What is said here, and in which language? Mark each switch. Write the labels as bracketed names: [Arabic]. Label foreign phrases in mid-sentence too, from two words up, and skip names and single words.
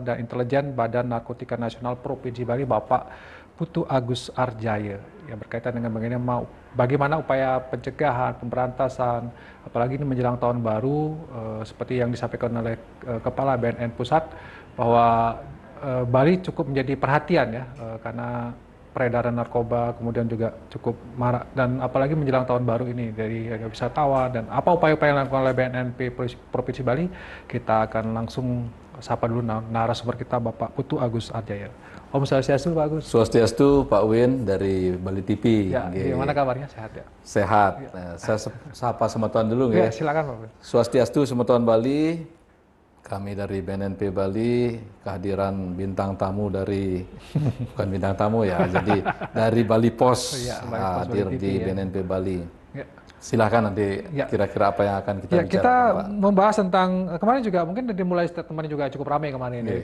[Indonesian] dan Intelijen Badan Narkotika Nasional Provinsi Bali, Bapak Putu Agus Ardjaya, yang berkaitan dengan bagaimana upaya pencegahan, pemberantasan, apalagi ini menjelang tahun baru, seperti yang disampaikan oleh Kepala BNN Pusat, bahwa Bali cukup menjadi perhatian ya, karena peredaran narkoba kemudian juga cukup marak, dan apalagi menjelang tahun baru ini dari wisatawan, dan apa upaya-upaya yang dilakukan oleh BNNP Provinsi Bali. Kita akan langsung sapa dulu narasumber kita, Bapak Putu Agus Ardjaya. [Balinese] Om Swastiastu, [Indonesian] Pak Agus. Swastiastu, Pak Win dari Bali TV. Ya, gimana kabarnya? Sehat ya? Sehat. Nah, saya sapa semeton dulu Ya, nggih. silakan Pak Win. [Balinese] Swastiastu semeton Bali. [Indonesian] Kami dari BNNP Bali, kehadiran bintang tamu dari bukan bintang tamu ya, jadi dari Bali Pos, Ya, Bali Pos hadir Bali TV, di ya. BNNP Bali. Ya. Silahkan nanti Ya. kira-kira apa yang akan kita Ya, bicarakan, kita Pak. membahas tentang kemarin juga mungkin dimulai statement juga cukup ramai kemarin dari